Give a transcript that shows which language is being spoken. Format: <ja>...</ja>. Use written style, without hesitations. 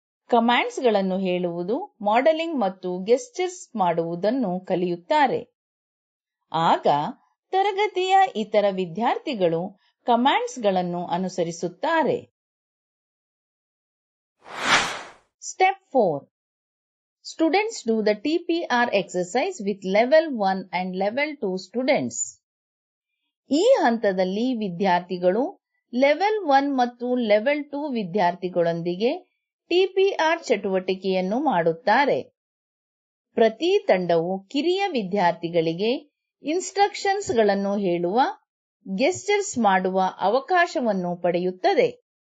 <kn>ಕಮಾಂಡ್ಸ್ಗಳನ್ನು ಹೇಳುವುದು, ಮಾಡೆಲಿಂಗ್ ಮತ್ತು ಗೆಸ್ಚರ್ಸ್ ಮಾಡುವುದನ್ನು ಕಲಿಯುತ್ತಾರೆ. ಆಗ ತರಗತಿಯ ಇತರ ವಿದ್ಯಾರ್ಥಿಗಳು ಕಮಾಂಡ್ಸ್ಗಳನ್ನು ಅನುಸರಿಸುತ್ತಾರೆ.</kn> <en>Step 4. Students do the TPR exercise with level 1 and level 2 students.</en> <kn>ಈ ಹಂತದಲ್ಲಿ ವಿದ್ಯಾರ್ಥಿಗಳು ಲೆವೆಲ್ 1 ಮತ್ತು ಲೆವೆಲ್ 2 ವಿದ್ಯಾರ್ಥಿಗಳೊಂದಿಗೆ ಟಿಪಿಆರ್ ಚಟುವಟಿಕೆಯನ್ನು ಮಾಡುತ್ತಾರೆ. ಪ್ರತಿ ತಂಡವು ಕಿರಿಯ ವಿದ್ಯಾರ್ಥಿಗಳಿಗೆ ಇನ್ಸ್ಟ್ರಕ್ಷನ್ಸ್ಗಳನ್ನು ಹೇಳುವ, ಗೆಸ್ಚರ್ಸ್ ಮಾಡುವ ಅವಕಾಶವನ್ನು ಪಡೆಯುತ್ತದೆ.</kn>